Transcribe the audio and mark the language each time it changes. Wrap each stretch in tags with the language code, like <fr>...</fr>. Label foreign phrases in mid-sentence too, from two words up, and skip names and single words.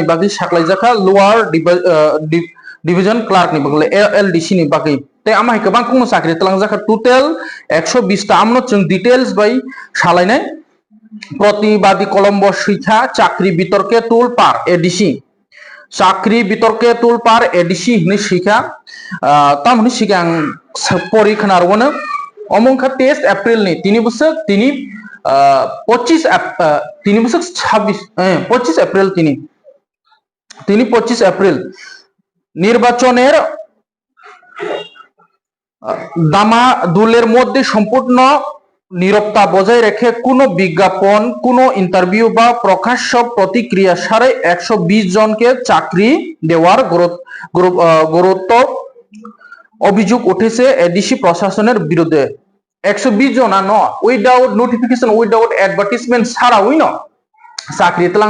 <brx>बागै साख्लायजाखा</brx> <en>lower division clerk</en> <brx>नि बागै एलडीसी नि बागै ते आमाय गोबां कुनो साख्रि तलांजाखा टोटल 120 ता आमनो जों डिटेल्स बाय सालायनाय प्रतिबादी कलम्बो सैथा चाकरी बितर्के टुल पार एडीसी चाकरी बितर्के टुल पार एडीसी नि सिखा तामनि सिगां परिखना रवनो अमंखा 23 एप्रिल नि तिनि बोसोर तिनि 25 एप्रिल तिनि 25 एप्रिल</brx> <bn>निर्वाचনের দামাদুলের মধ্যে সম্পূর্ণ নীরবতা বজায় রেখে কোনো বিজ্ঞাপন কোনো ইন্টারভিউ বা প্রকাশ্য প্রতিক্রিয়া ছাড়াই 120 জনকে চাকরি দেওয়ার গুরুত্ব অভিযোগ উঠেছে এডিসি প্রশাসনের বিরুদ্ধে 120 জন ন</bn> <en>without notification without advertisement</en> <bn>ছাড়াই ন চাকরি তলাং</bn>